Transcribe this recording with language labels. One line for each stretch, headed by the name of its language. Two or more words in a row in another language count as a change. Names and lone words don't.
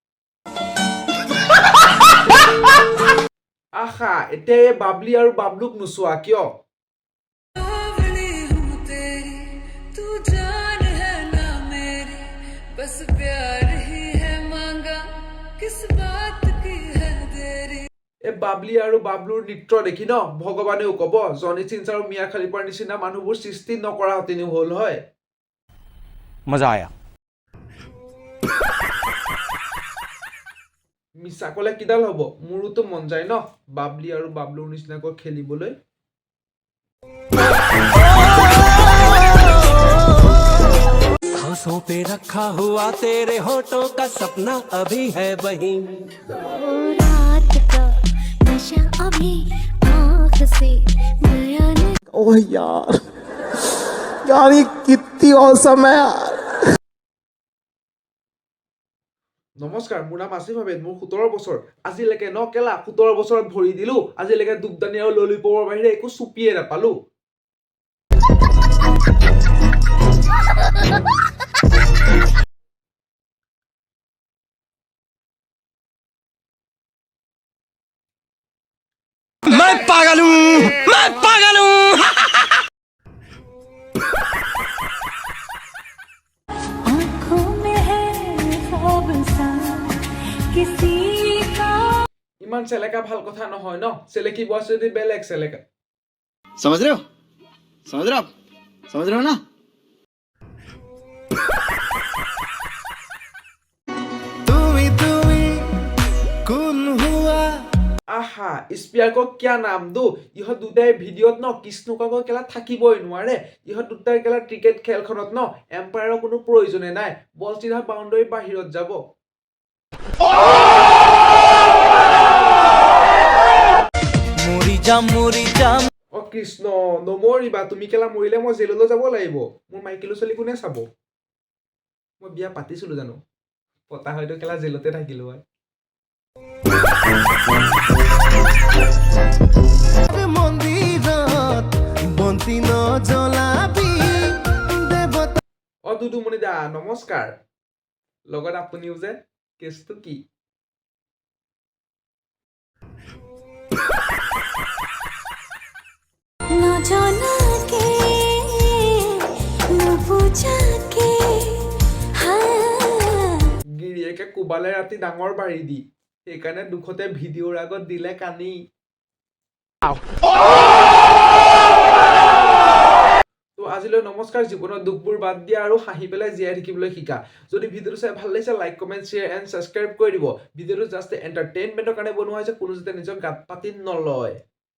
Assamese: আশা এতিয়া এই বাবলি আৰু বাবলুক নোচোৱা কিয় এই বাবলি আৰু বাবলুৰ নৃত্য দেখি ন ভগৱানেও ক'ব জনি চিন্স আৰু মিয়া খালিফাৰ নিচিনা মানুহবোৰ সৃষ্টি নকৰা হতেনিও হ'ল হয়
Hindi: मजा आया
Assamese: মিছা ক'লে কিডাল হ'ব মোৰোতো মন যায় ন বাবলি আৰু বাবলুৰ নিচিনাকৈ খেলিবলৈ
Hindi: आंखों पे रखा हुआ तेरे होठों का सपना अभी है वहीं रात का नशा अभी आँख से गया नहीं। ओह यार यार ये कितनी औसम है यार।
Assamese: নমস্কাৰ মোৰ নাম আসিফ আহমেদ মোৰ 17 বছৰ আজিলৈকে ন কেলা 17 বছৰত ভৰি দিলো আজিলৈকে দুবদানি আৰু ললিপপৰ বাহিৰে একো চুপিয়ে নাপালো
Hindi: मैं पागल हूँ आँखों में है ख्वाब सा किसी का
Assamese: ইমান চেলেকা ভাল কথা নহয় ন চেলেকি বছ যদি বেলেগ চেলেকা
Hindi: समझ रहे हो आप समझ रहे हो ना
Assamese: আহা স্পিয়াৰ
Hindi: को क्या नाम दो
Assamese: ইহত দুটাই ভিডিঅ'ত ন কৃষ্ণকাকৈ কেলা থাকিবই নোৱাৰে ইহত দুটাই কেলা ক্ৰিকেট খেলখনত ন এম্পায়াৰৰ কোনো প্ৰয়োজনে নাই বল চিধা বাউণ্ডাৰী বাহিৰত যাব मोरी जाम অ কৃষ্ণ নমৰিবা তুমি কেলা মৰিলে মই জেললৈ যাব লাগিব মোৰ মাইকেলো চলি কোনে চাব মই বিয়া পাতিছিলো জানো পতা হয়তো কেলা জেলতে থাকিলো হয় অ দুদুমণি দা নমস্কাৰ লগত আপুনিও যে কেছটো কি
Hindi: न जाना के न पूछा के हाँ
Assamese: গিৰিয়েকে কোবালে ৰাতি ডাঙৰ বাঢ়ি দি সেইকাৰণে দুখতে ভিডিঅ'ৰ আগত দিলে কানি তো আজিলৈ নমস্কাৰ জীৱনৰ দুখবোৰ বাদ দিয়া আৰু হাঁহি পেলাই জীয়াই থাকিবলৈ শিকা যদি ভিডিঅ'টো চাই ভাল লাগিছে
English: like comment share and subscribe
Assamese: কৰি দিব ভিডিঅ'টো
English: just entertainmentৰ
Assamese: কাৰণে বনোৱা হৈছে কোনো যাতে নিজৰ গাত পাতি নলয়